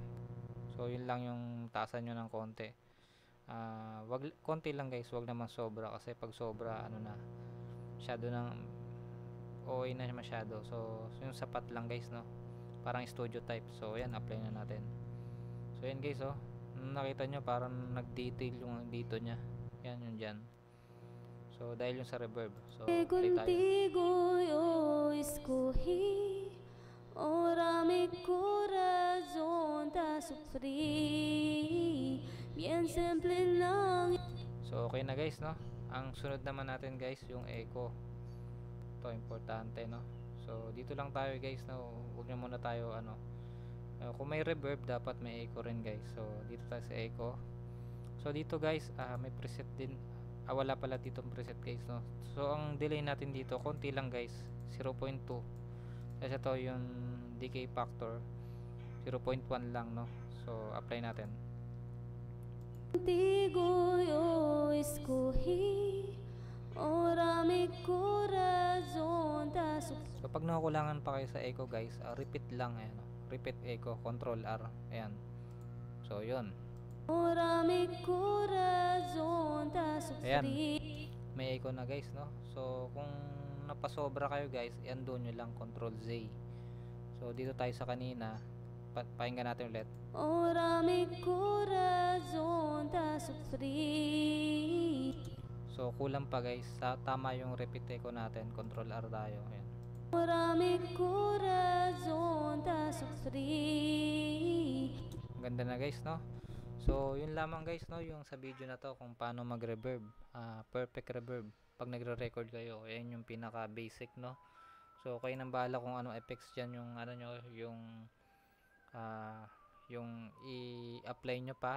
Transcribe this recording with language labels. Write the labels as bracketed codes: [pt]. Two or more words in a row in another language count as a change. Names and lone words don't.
[tl] So yun lang yung taasan nyo ng konti. Wag konti lang guys, wag naman sobra, kasi pag sobra masyado ng OA na masyado. So yung sapat lang guys, no, parang [en] studio type. [tl] So ayan, apply na natin. So yan guys, oh, nakita nyo parang nag-detail yung dito nya, yan yung dyan. So dahil yung sa reverb. So play tayo. [es] Contigo yo escogí, ahora mi corazón te sufrí, bien [tl] simple lang. So okay na guys, no. Ang sunod naman natin guys yung echo. Ito importante, no. So dito lang tayo guys, no. Huwag nyo muna tayo kung may reverb dapat may echo rin guys. So dito tayo sa echo. So dito guys, may preset din. Wala pala dito preset guys, no. So ang delay natin dito konti lang guys, 0.2. Kasi ito yung [en] decay factor [tl] 0.1 lang, no. So apply natin. [es] Contigo yo escogí, ahora mi corazón te sufrí. [tl] So pag nakukulangan pa kayo sa echo guys, repeat lang, ayan, no? [en] Repeat echo, control R, ayan. [tl] So yun, [es] Ahora mi corazón te sufrí. [tl] may echo na guys, no. So kung napasobra kayo guys, i-undo nyo lang, [en] control Z. [tl] So dito tayo sa kanina, pakinggan natin ulit. [es] Ahora mi corazón te sufrí. [tl] So kulang pa guys, tama yung [en] repeat echo [tl] natin, [en] control R [tl] tayo, ayan. [es] Ahora mi corazón te sufrí. [tl] Ganda na guys, no. So yun lamang guys, no, yung sa video na to kung paano mag reverb, [en] perfect reverb [tl] pag nagre-record kayo. Ayan yung pinaka basic, no. So kayo nang bahala kung anong effects dyan yung nyo, yung i-apply nyo pa.